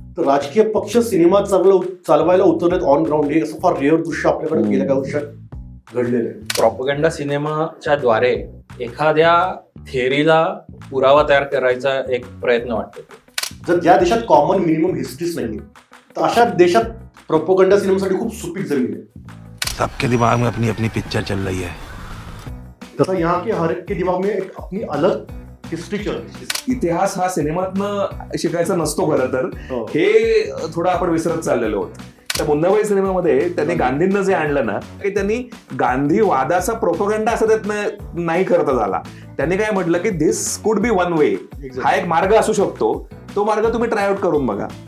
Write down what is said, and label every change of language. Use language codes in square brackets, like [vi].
[mr] तर राजकीय पक्ष सिनेमा चालवायला उतरलेत ऑन ग्राउंड, हे असं फार रेअर दृश्य आपल्याकडे गेल्या काही वर्षात घडलेलं आहे. प्रॉपगंडा सिनेमाच्या द्वारे एखाद्या थेअरीला पुरावा तयार करायचा एक प्रयत्न वाटतो. जर ज्या देशात कॉमन मिनिमम हिस्ट्रीच नाही तर अशा देशात प्रोपोगंडा सिनेमासाठी खूप सुपीक जमीन आहे. [hi] सबके दिमाग में अपनी अपनी पिक्चर चल रही है. तसा यहाँ के हर एक के दिमाग में एक अपनी अलग हिस्ट्री चल रही है. [mr] इतिहास हा सिनेमातनं शिकायचा नसतो खरं तर, हो. हे थोडं आपण विसरत चाललेलो आहोत. त्या मुन्नाबाई सिनेमामध्ये त्यांनी गांधींना जे आणलं ना, की त्यांनी गांधीवादाचा प्रोपोगंडा असं त्यात नाही करता झाला. त्यांनी काय म्हटलं की [en] this could be one way, [mr] हा एक मार्ग असू शकतो, तो मार्ग तुम्ही ट्राय आउट करून बघा.